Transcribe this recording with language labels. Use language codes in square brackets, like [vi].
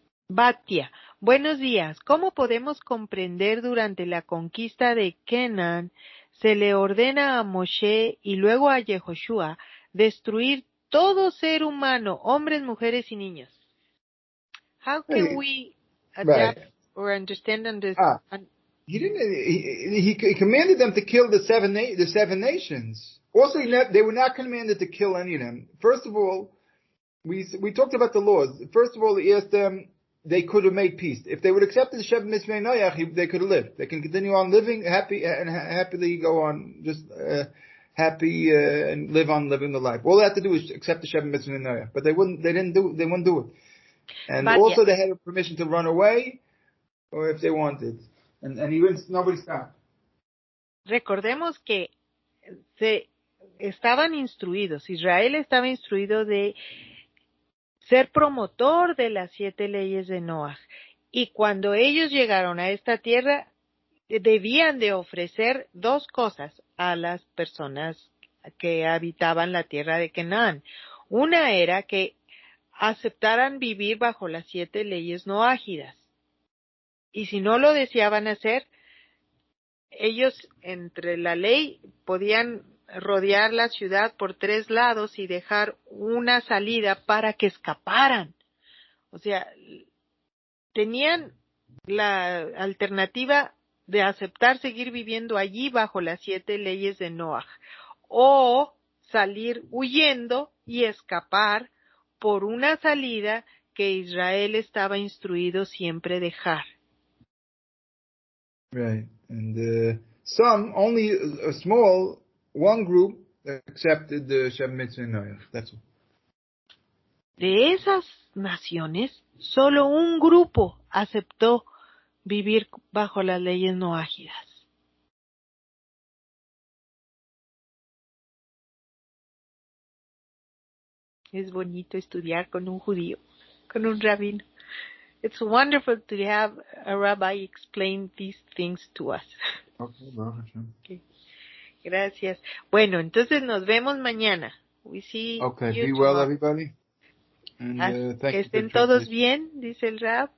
[es] Batia, buenos días. ¿Cómo podemos comprender durante la conquista de Canaán se le ordena a Moshe y luego a Yehoshua destruir todo ser humano, hombres, mujeres y niños? [en] How can we adapt or understand this? He didn't. He commanded them to kill the seven nations. Also, they were not commanded to kill any of them. First of all, we talked about the laws. First of all, he asked them. They could have made peace. If they would accept the Sheva Mitzvah Noach, they could have lived. They can continue on living happy and happily go on just happy and live on living the life. All they had to do is accept the Sheva Mitzvah Noach, but they wouldn't do it. And also they had permission to run away, or if they wanted. And nobody stopped. [es] Recordemos que estaban instruidos. Israel estaba instruido de ser promotor de las 7 leyes de Noaj. Y cuando ellos llegaron a esta tierra, debían de ofrecer 2 cosas a las personas que habitaban la tierra de Canaán. Una era que aceptaran vivir bajo las 7 leyes noágidas. Y si no lo deseaban hacer, ellos entre la ley podían rodear la ciudad por 3 lados y dejar una salida para que escaparan. O sea, tenían la alternativa de aceptar seguir viviendo allí bajo las 7 leyes de Noaj, o salir huyendo y escapar por una salida que Israel estaba instruido siempre dejar. [en] Right, and some, only a small, one group accepted the Sheva Mitzvah Noach. That's all. [es] De esas naciones, solo un grupo aceptó vivir bajo las leyes noágidas. Es bonito estudiar con un judío, con un rabino. [en] It's wonderful to have a rabbi explain these things to us. [es] Okay. Gracias. Bueno, entonces nos vemos mañana. [en] We see okay, you be tomorrow. well, everybody. And, [es] que estén todos bien, dice el rab.